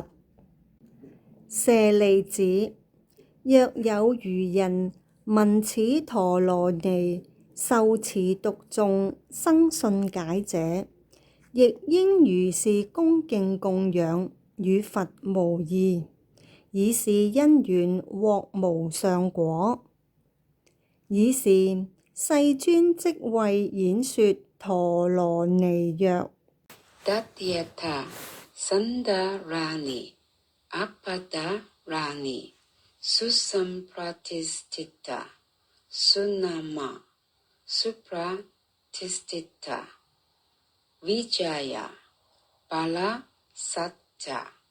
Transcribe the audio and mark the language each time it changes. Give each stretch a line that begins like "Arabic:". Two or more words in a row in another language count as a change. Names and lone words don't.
Chinese: 舍利子，若有愚人聞此陀羅尼，受持讀誦，生信解者，亦應如是恭敬供養，與佛無異，以是因緣獲無上果。爾時世尊即為演說陀羅尼曰
Sanskrit: ：Tathayata Sandharani Apadarani Susampratistita Sunama Supratistita Vijaya Bala Satya